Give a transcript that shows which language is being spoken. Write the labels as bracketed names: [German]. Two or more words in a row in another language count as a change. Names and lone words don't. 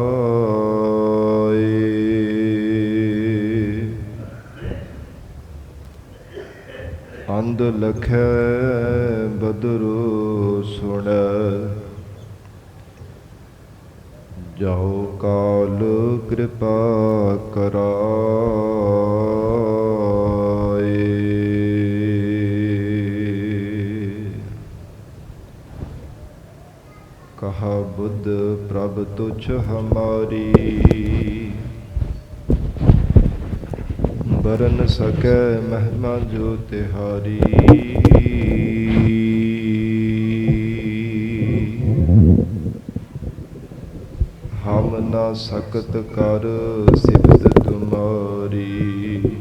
[Punjabi] ਅੰਧ ਲਖੈ ਬਦਰੁ ਸੁਣੈ, ਜਾਉ ਕਾਲ ਕਿਰਪਾ ਕਰਾਏ। [Hindi] ਕਹਾ बुद्ध प्रभ तुच्छ हमारी। बरन सकै महिमा जो तिहारी। हम ना सकत कर सिफत तुम्हारी।